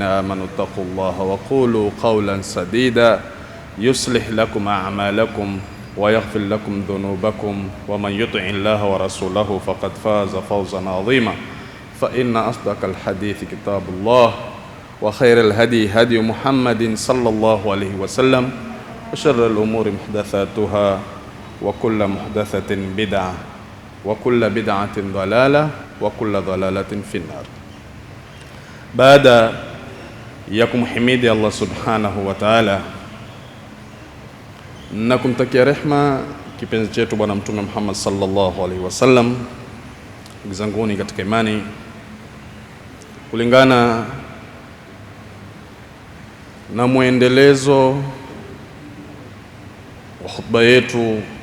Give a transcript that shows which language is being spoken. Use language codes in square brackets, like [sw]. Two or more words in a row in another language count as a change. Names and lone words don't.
[ar] آمنوا اتقوا الله وقولوا قولا سديدا يصلح لكم أعمالكم ويغفر لكم ذنوبكم ومن يطع الله ورسوله فقد فاز فوزا عظيما فإن أصدق الحديث كتاب الله وخير الهدي هدي محمد صلى الله عليه وسلم وشر الأمور محدثاتها وكل محدثة بدعة وكل بدعة ضلالة وكل ضلالة في النار. بعد يكم حميد الله سبحانه وتعالى [sw] na kumtakia rehma kipenzi chetu bwana mtume Muhammad [ar] صلى الله عليه وسلم. [sw] Ndugu katika imani, kulingana na muendelezo wa khutba yetu